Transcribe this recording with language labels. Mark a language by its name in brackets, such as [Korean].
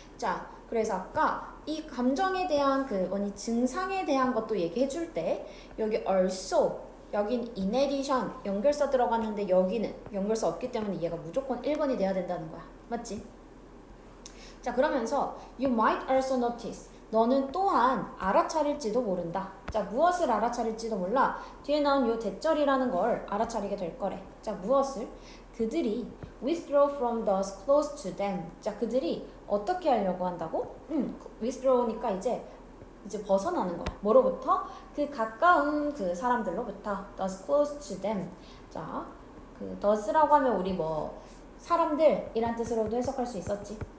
[Korean] 자, 그래서 아까 이 감정에 대한 이 증상에 대한 것도 얘기해 줄 때 여기 also, 여긴 in addition 연결사 들어갔는데 여기는 연결사 없기 때문에 얘가 무조건 1번이 돼야 된다는 거야. 맞지? 자 그러면서 [English] you might also notice [Korean] 너는 또한 알아차릴지도 모른다. 자 무엇을 알아차릴지도 몰라. 뒤에 나온 요 대절이라는 걸 알아차리게 될 거래. 자 무엇을? 그들이 [English] withdraw from those close to them. [Korean] 자 그들이 어떻게 하려고 한다고? withdraw니까 이제 벗어나는 거야. 뭐로부터? 그 가까운 그 사람들로부터 [English] those close to them. [Korean] 자 그 those라고 하면 우리 뭐 사람들이란 뜻으로도 해석할 수 있었지.